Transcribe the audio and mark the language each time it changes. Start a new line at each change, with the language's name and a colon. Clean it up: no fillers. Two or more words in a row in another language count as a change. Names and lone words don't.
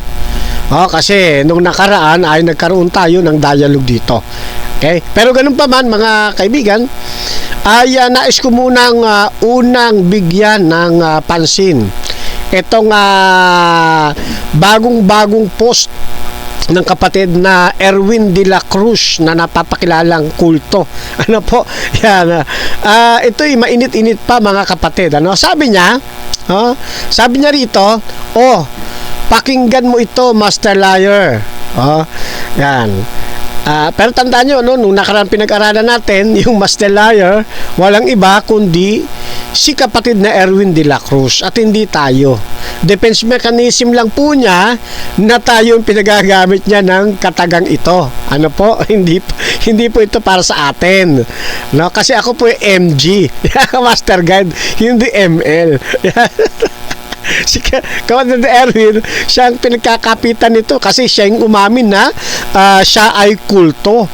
Filipino: Kasi nung nakaraan ay nagkaroon tayo ng dialogue dito. Okay? Pero ganun pa man mga kaibigan, ay nais ko munang unang bigyan ng pansin itong bagong post ng kapatid na Erwin de la Cruz na napapakilalang kulto. Ano po? Yan. Ito'y mainit-init pa mga kapatid. Sabi niya rito, pakinggan mo ito,
English: Master Liar.
Filipino: Yan. Pero tandaan nyo, nung nakaraan pinag-aralan natin, yung
English: Master Liar,
Filipino: walang iba kundi si kapatid na Erwin de la Cruz at hindi tayo.
English: Defense mechanism
Filipino: lang po niya na tayo yung pinagagamit niya ng katagang ito. Ano po? Hindi po ito para sa atin. No? Kasi ako po yung MG,
English: Master Guide,
Filipino: hindi ML. Si Kapatid Erwin, siya ang pinagkakapitan nito kasi siya yung umamin na siya ay kulto.